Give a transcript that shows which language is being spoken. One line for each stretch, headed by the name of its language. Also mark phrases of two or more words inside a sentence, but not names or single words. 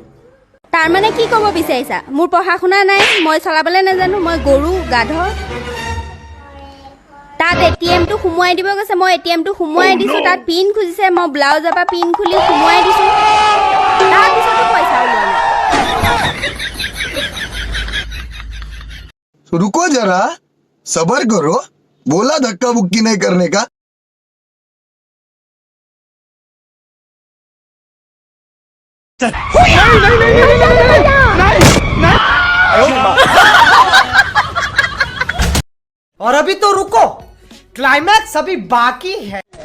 Assamese: তাৰ মানে কি ক'ব বিচাৰিছা মোৰ পঢ়া শুনা নাই মই চলাবলৈ নাজানো মই গৰু গাধ তাত ATM-টো সোমোৱাই দিব গৈছে মই ATM-টো সোমোৱাই দিছো তাত পিন খুজিছে মই ব্লাউজৰ পৰা পিন খুলি সোমোৱাই দিছো তাৰ পিছতো পইচা ওলোৱা নাই
Hindi: रुको जरा सबर करो बोला धक्का बुक्की नहीं करने का और अभी तो रुको क्लाइमैक्स अभी बाकी है